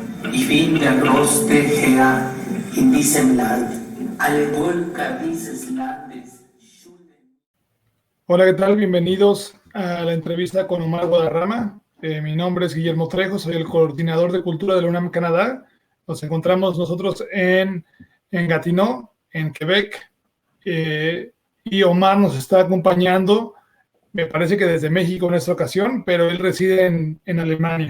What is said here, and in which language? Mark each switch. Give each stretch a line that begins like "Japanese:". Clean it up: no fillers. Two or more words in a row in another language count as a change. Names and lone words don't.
German: Ich will mir Großteher in diesem Land, alle Völker dieses Landes.
Spanish: Hola, ¿qué tal? Bienvenidos a la entrevista con Omar Guadarrama. Mi nombre es Guillermo Trejo, soy el coordinador de cultura de la UNAM Canadá. Nos encontramos nosotros en Gatineau, en Quebec, y Omar nos está acompañando, me parece que desde México en esta ocasión, pero él reside en Alemania.